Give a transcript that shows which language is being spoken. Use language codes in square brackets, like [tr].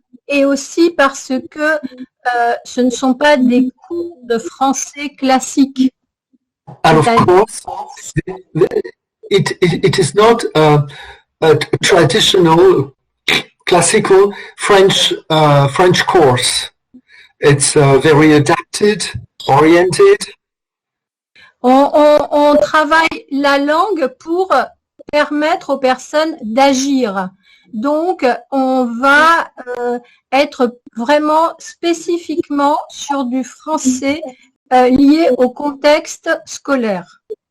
[fr] Et aussi parce que ce ne sont pas des cours de français classiques. [en] And of course, it is not a traditional classical French course. It's very adapted, oriented. [fr] On travaille la langue pour permettre aux personnes d'agir. Donc, on va être vraiment spécifiquement sur du français lié au contexte scolaire.